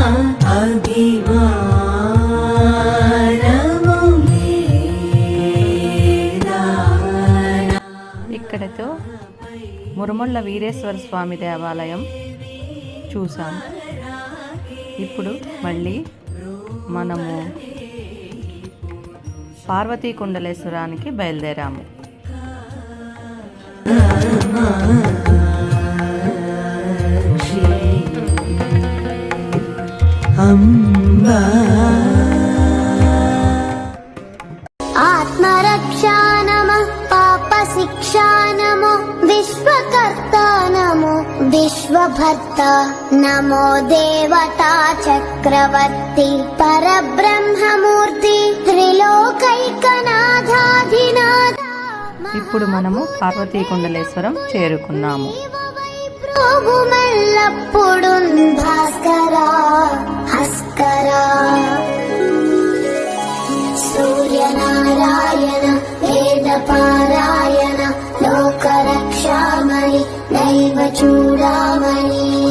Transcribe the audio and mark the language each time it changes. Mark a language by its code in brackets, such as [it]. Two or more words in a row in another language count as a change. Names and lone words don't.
[te] ఇక్కడతో మురమల్ల వీరేశ్వర స్వామి దేవాలయం చూసాం. ఇప్పుడు మళ్ళీ మనము పార్వతీ కుండలేశ్వరానికి బయలుదేరాము. [sa] आत्मरक्षा नमः पापशिक्षा नमो विश्वकर्ता नमो विश्वभर्ता नमो देवता चक्रवर्ती परब्रह्ममूर्ति त्रिलोकैकनाथाधिनाथ [te] ఇప్పుడు మనము పార్వతీ కుండలేశ్వరం చేరుకున్నాము. ప్రభుమెల్లప్పుడు భాస్కరా హస్కరా సూర్యనారాయణ వేద పారాయణ లోకరక్షామణి దైవ చూడామణి